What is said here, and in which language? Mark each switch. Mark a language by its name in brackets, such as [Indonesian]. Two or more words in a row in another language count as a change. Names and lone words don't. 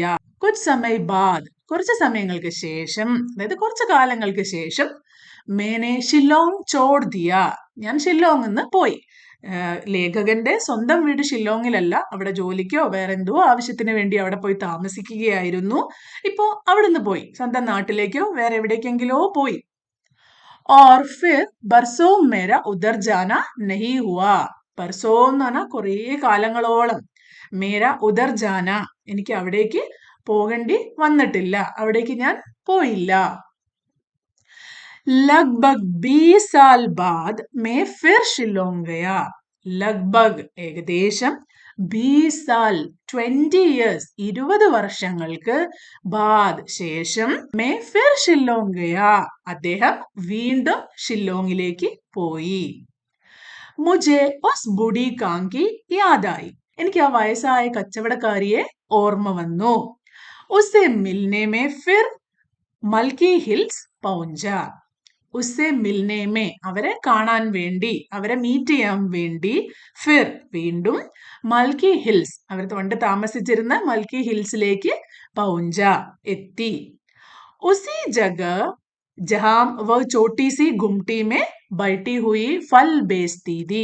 [Hindi] कुछ समय बाद [Malayalam] കുറച്ച് സമയങ്ങൾക്ക് ശേഷം, അതായത് കുറച്ച് കാലങ്ങൾക്ക് ശേഷം, [Hindi] मैंने शिलोंग छोड़ दिया [Malayalam] ഞാൻ ഷില്ലോങ് നിന്ന് പോയി. ലേഖകന്റെ സ്വന്തം വീട് ഷില്ലോങ്ങിലല്ല, അവിടെ ജോലിക്കോ വേറെ എന്തോ ആവശ്യത്തിന് വേണ്ടി അവിടെ പോയി താമസിക്കുകയായിരുന്നു. ഇപ്പോ അവിടുന്ന് പോയി സ്വന്തം നാട്ടിലേക്കോ വേറെ എവിടേക്കെങ്കിലോ പോയി. [Hindi] और फिर बरसों मेरा उधर जाना नहीं हुआ. [Malayalam] ബർസോ എന്ന് പറഞ്ഞാൽ കുറേ കാലങ്ങളോളം. [Hindi] मेरा उधर जाना [Malayalam] എനിക്ക് അവിടേക്ക് പോകേണ്ടി വന്നിട്ടില്ല, അവിടേക്ക് ഞാൻ പോയില്ല. [Hindi] लगभग 20 साल बाद मैं फिर शिलोंग गया. [Malayalam] लगभग ഏകദേശം 20 साल 20 years 20 വർഷങ്ങൾക്ക് ബാദ് ശേഷം [Hindi] मैं फिर शिलोंग गया [Malayalam] അദ്ദേഹം വീണ്ടും ഷില്ലോങ്ങിലേക്ക് പോയി. [Hindi] മുझे उस बूढ़ी कांग की याद आई. [Malayalam] എനിക്ക് ആ വയസ്സായ കച്ചവടക്കാരിയെ ഓർമ്മ വന്നു. [Hindi] उसे मिलने में फिर മൽക്കി ഹിൽസ് പൗഞ്ച. उससे मिलने में [Malayalam] അവരെ കാണാൻ വേണ്ടി, അവരെ മീറ്റ് ചെയ്യാൻ വേണ്ടി, ഫിർ വീണ്ടും, മൽക്കി ഹിൽസ് അവർ പണ്ട് താമസിച്ചിരുന്ന മൽക്കി ഹിൽസിലേക്ക് പൗഞ്ച എത്തി. [Hindi] उसी जगह जहाँ वह छोटी सी गुमटी में बैठी हुई फल बेचती थी.